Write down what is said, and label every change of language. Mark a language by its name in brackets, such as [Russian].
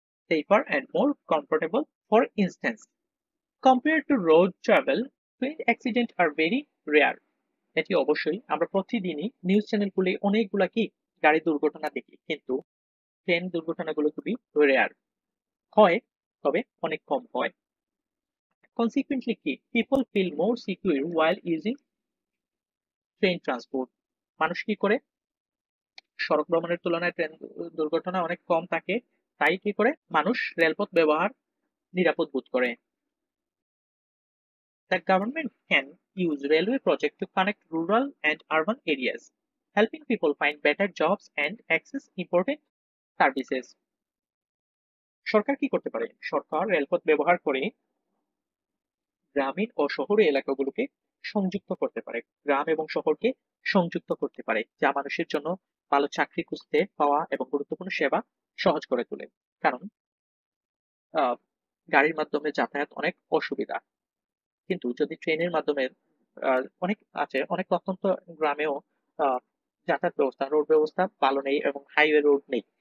[English] Safer and more comfortable for instance compare to road travel, train accident are very rare. [Bangla] এটি অবশ্যই আমরা প্রতিদিনই news চ্যানেলগুলি অনেকগুলা কি গাড়ি দুর্ঘটনা দেখি, কিন্তু ট্রেন দুর্ঘটনাগুলো খুবই রেয়ার হয়, তবে অনেক কম হয়। [English] Consequently, people feel more secure while using train transport. [Bangla] মানুষ কি করে সড়ক ভ্রমণের তুলনায় ট্রেন দুর্ঘটনা অনেক কম থাকে, তাই কি করে মানুষ রেলপথ ব্যবহার নিরাপদ বোধ করে। [English] The government can use railway project to connect rural and urban areas, helping people find better jobs and access important services. [Bangla] সরকার কি করতে পারে? সরকার রেলপথ ব্যবহার করে গ্রামীণ ও শহরে এলাকাগুলোকে সংযুক্ত করতে পারে, গ্রাম এবং শহরকে সংযুক্ত করতে পারে, যা মানুষের জন্য ভালো চাকরি খুঁজতে পাওয়া এবং গুরুত্বপূর্ণ সেবা সহজ করে তোলে। কারণ গাড়ির মাধ্যমে যাতায়াত অনেক অসুবিধা, কিন্তু যদি ট্রেনের মাধ্যমে অনেক আছে, অনেক প্রত্যন্ত গ্রামেও যাতায়াত ব্যবস্থা, রোড ব্যবস্থা ভালো নেই এবং হাইওয়ে রোড নেই।